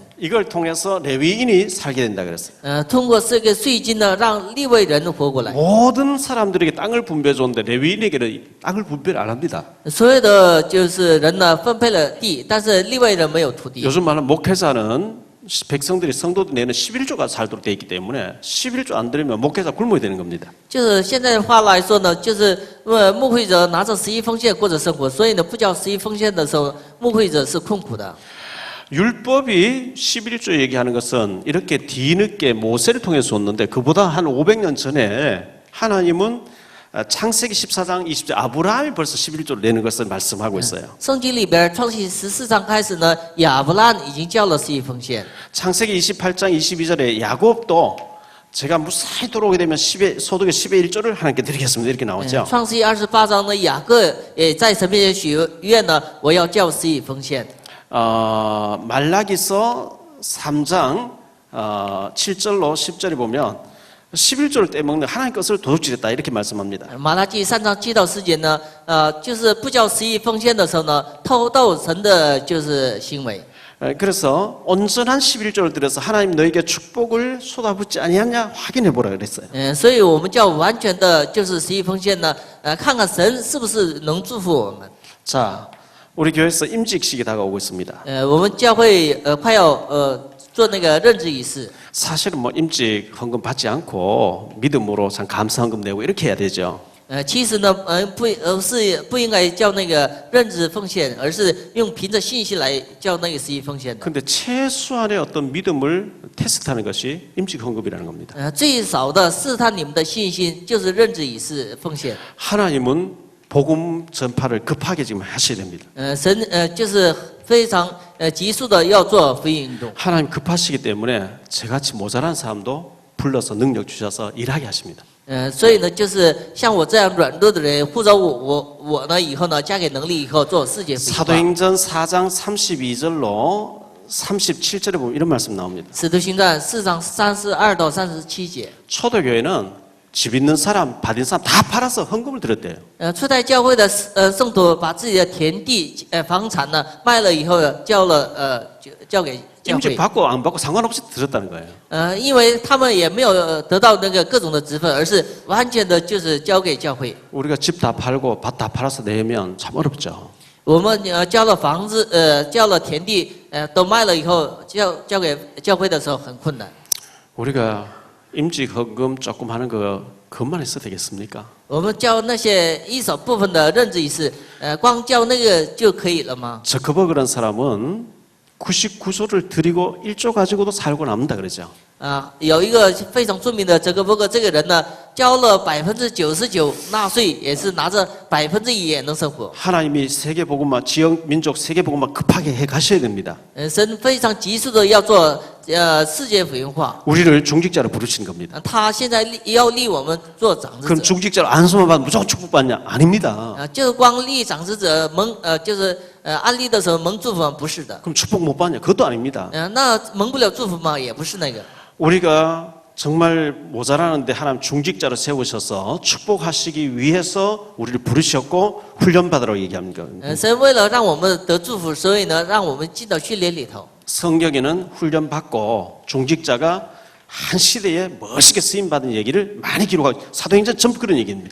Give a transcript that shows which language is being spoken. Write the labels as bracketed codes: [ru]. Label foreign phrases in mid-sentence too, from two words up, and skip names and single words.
[ko] 이걸 통해서 레위인이 살게 된다 그랬어요. [zh] 通过这个税金呢，让利未人活过来。 [ko] 모든 사람들에게 땅을 분배해 줬는데 레위인에게는 땅을 분배를 안 합니다. [zh] 所有的就是人呢分配了地，但是利未人没有土地。 [ko] 요즘 말하는 목회자는 백성들이 성도들 내는 11조가 살도록 되어 있기 때문에 11조 안 드리면 목회자 굶어야 되는 겁니다. [zh] 就是现在的话来说呢，就是牧会者拿着11奉献过着生活，所以呢，不交11奉献的时候，牧会者是困苦的。 [ko] 율법이 11조 얘기하는 것은 이렇게 뒤늦게 모세를 통해서 왔는데 그보다 한 500년 전에 하나님은 창세기 14장 20절 아브라함이 벌써 11조를 내는 것을 말씀하고 있어요. [zh] 圣经里边创世14章开始呢，亚伯兰已经交了11奉献。 [ko] 창세기 28장 22절에 야곱도 제가 무사히 돌아오게 되면 소득의 10의 1조를 하나님께 드리겠습니다. 이렇게 나오죠. [zh] 创世28章呢，雅各也在神面前许愿呢，我要交11奉献。 [ko] 말라기서 3장 7절로 10절에 보면 11조를 떼먹는 하나님 것을 도둑질했다 이렇게 말씀합니다. [zh] 马拉基3章7到10节呢，就是不交11奉献的时候呢，偷盗神的就是行为。 [ko] 그래서 온전한 11조를 들여서 하나님 너에게 축복을 쏟아붓지 아니하냐 확인해 보라 그랬어요. [zh] 所以我们叫完全的就是11奉献呢，看看神是不是能祝福我们。 [ko] 자, 우리 교회에서 임직식이 다가오고 있습니다. [zh] 我们教会快要做那个任职仪式。 [ko] 사실은 뭐 임직 헌금 받지 않고 믿음으로 참 감사 헌금 내고 이렇게 해야 되죠. [zh] 其实呢，不应该叫那个任职奉献，而是用凭着信心来叫那个11奉献的。 [ko] 근데 최소한의 어떤 믿음을 테스트하는 것이 임직 헌금이라는 겁니다. [zh] 最少的试探你们的信心就是任职仪式奉献。 [ko] 하나님은 복음 전파를 급하게 지금 하셔야 됩니다. [zh] 神就是非常急速的要做福音运动。 [ko] 하나님 급하시기 때문에 저같이 모자란 사람도 불러서 능력 주셔서 일하게 하십니다. [zh] 所以呢，就是像我这样软弱的人，呼召我呢以后呢，加给能力以后做世界福音化。 [ko] 사도행전 4장 32절로 37절에 보면 이런 말씀 나옵니다. [zh] 使徒行传4章32到37节。 [ko] 초대교회는 집 있는 사람, 받은 사람 다 팔아서 헌금을 드렸대요. [zh] 初代教会的圣徒把自己的田地房产呢卖了以后，交给教 [ko] 임직 [zh] 会。 [ko] 받고 안 받고 상관없이 드렸다는 거예요. [zh] 因为他们也没有得到那个各种的职分，而是完全的就是交给教会。 [ko] 우리가 집 다 팔고 밭 다 팔아서 내면 참 어렵죠. [zh] 我们交了房子，交了田地，都卖了以后，交给教会的时候很困难。 [ko] 우리가 임직 헌금 조금 하는 그것만 해서 되겠습니까? [zh] 我们交那些一少部分的任职仪式，光交那个就可以了吗？ [ko] 저커버그란 사람은 99조를 드리고 1조 가지고도 살고 남는다 그러죠. [zh] 有一个非常著名的泽格伯格这个人呢，交了99%纳税，也是拿着1%也能生活。 [ko] 하나님이 세계 복음화, 지역 민족 세계 복음화 급하게 해 가셔야 됩니다. [zh] 神非常急速的要做世界福音化。 [ko] 우리를 중직자로 부르신 겁니다. [zh] 他现在要立我们做长子 [ko] 그럼 [zh] 者， [ko] 중직자로 안수만 받으면 무조건 축복받냐? 아닙니다. [zh] 就是光立长子者就是安利的时候蒙祝福吗？不是的。 [ko] 그럼 축복 못 받냐? 그것도 아닙니다. [zh] 那蒙不了祝福吗？也不是那个。 [ko] 우리가 정말 모자라는데 하나님 중직자로 세우셔서 축복하시기 위해서 우리를 부르셨고 훈련받으라고 얘기합니다. [zh] 神为了让我们得祝福，所以呢，让我们进到训练里头。 [ko] 성경에는 훈련받고 중직자가 한 시대에 멋있게 쓰임받은 얘기를 많이 기록하고 사도행전 전부 그런 얘기입니다.